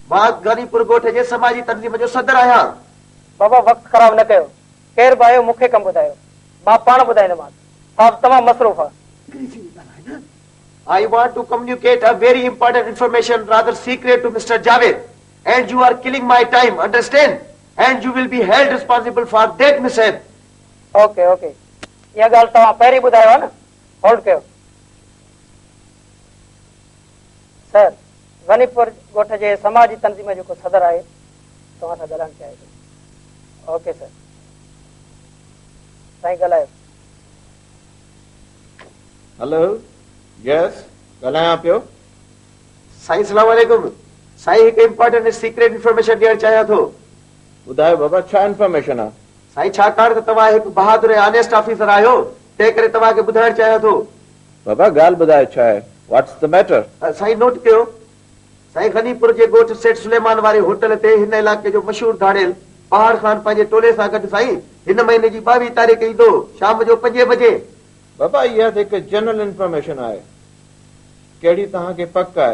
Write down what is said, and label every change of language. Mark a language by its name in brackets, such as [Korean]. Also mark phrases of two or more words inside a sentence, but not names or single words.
[Sindhi] मां गनीपुर ॻोठ जे समाजी तंज़ीम जो सदर आहियां। बाबा वक्त ख़राब न कयो, केर बि आयो मूंखे कमु ॿुधायो, मां पाण ॿुधाईंदोमांसि। आप तमामु मसरूफ़ आहे। [English] I want to communicate a very important information, rather secret, to Mr. Javed, and you are killing my time, understand? And you will be held responsible for that mishap. okay okay, [Sindhi] इहा ॻाल्हि तव्हां पहिरीं ॿुधायो आहे न, होल्ड कयो। सर, गनीपुर ॻोठ जे समाजी तंज़ीम जेको सदर आहे तव्हां सां ॻाल्हाइणु चाहे थो। [English] okay sir, [Sindhi] साईं ॻाल्हायो। हेलो, यस, ॻाल्हायां पियो। साईं सलाम वालेकुम। साईं हिकु [English] important secret information [Sindhi] ॾियणु चाहियां थो। ॿुधायो बाबा, छा इंफॉर्मेशन आहे? साईं छाकाणि त तव्हां हिकु बहादुर ऐं [English] honest officer [Sindhi] आहियो, तंहिं करे तव्हांखे ॿुधाइणु चाहियां थो। बाबा ॻाल्हि ॿुधायो, छा आहे? [English] What's the matter? [Sindhi] साईं नोट कयो। साईं गनीपुर जे ॻोठ सेठ सुलेमान वारे होटल ते हिन इलाइक़े जो मशहूर धाड़ेल पहाड़ खान पंहिंजे टोले सां गॾु साईं हिन महीने जी 22 तारीख़ ईंदो शाम जो 5 बजे। बाबा इहा त हिकु [English] general information [Sindhi] आहे, कहिड़ी तव्हांखे पक आहे?